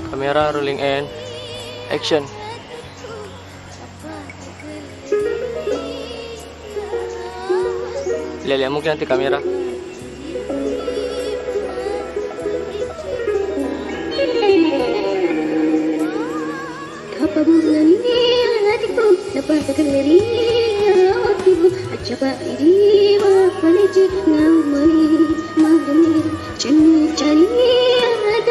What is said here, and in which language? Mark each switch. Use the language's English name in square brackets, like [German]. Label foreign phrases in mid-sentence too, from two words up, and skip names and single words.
[English] Kamera rolling and action. [Indonesian] Lihat mungkin nanti kamera. [Buginese] Tappabungani atikku, Nappa takelleri, Accapa mappalece, umali, maremme, Cenning, cani, adatta.